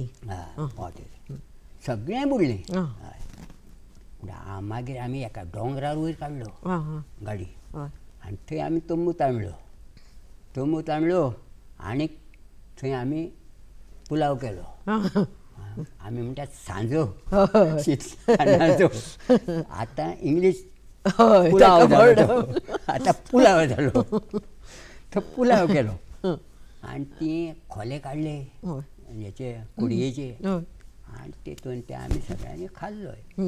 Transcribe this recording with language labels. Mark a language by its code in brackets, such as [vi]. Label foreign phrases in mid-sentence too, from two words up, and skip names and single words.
[kok] वाटेर सगळें बुडलें. मागीर आमी एका डोंगरार वयर काडलो गाडी आनी थंय आमी तंबू तांदलो आनीक थंय आमी पुलाव केलो. [mr] आम्ही म्हणतात सांजो शिणाजो. आता इंग्लिश पुलाव झालो, आता पुलाव झालो. तो पुलाव केलो आणि ती खोले काढले याचे कुडयेचे आणि तिथून ते आम्ही सगळ्यांनी खाल्लोय.